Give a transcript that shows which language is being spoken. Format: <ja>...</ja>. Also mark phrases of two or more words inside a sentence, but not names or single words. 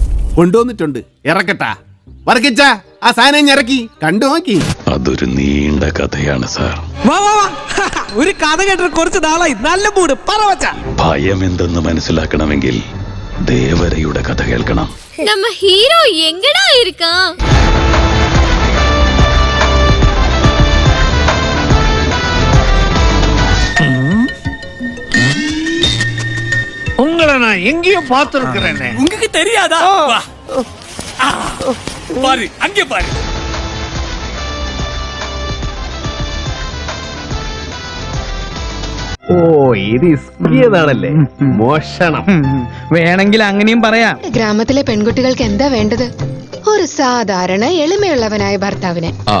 <ml>കൊണ്ടുവന്നിട്ടുണ്ട്. ഇറക്കട്ടാ വർക്കിച്ച ആ സാധനം ഇറക്കി കണ്ടു നോക്കി. അതൊരു നീണ്ട കഥയാണ് സാർ. ഒരു കഥ കേട്ടിട്ട് കുറച്ച് നാളായി. നല്ല മൂട് പറവച്ച. ഭയം എന്തെന്ന് മനസ്സിലാക്കണമെങ്കിൽ ദേവരയുടെ കഥ കേൾക്കണം.</ml> <ta>நம்ம ஹீரோ எங்கடா இருக்கான்? உங்களை நான் எங்கேயோ பார்த்திருக்கிறேனே. உங்களுக்கு தெரியாதா? பாரு அங்கே பாரு.</ta> <ml>ഓ ഇത് ഇസ്കിയതാണല്ലേ. മോഷണം വേണമെങ്കിൽ അങ്ങനെയും പറയാം. ഗ്രാമത്തിലെ പെൺകുട്ടികൾക്ക് എന്താ വേണ്ടത്? ഒരു സാധാരണ എളിമയുള്ളവനായ ഭർത്താവിനെ.</ml>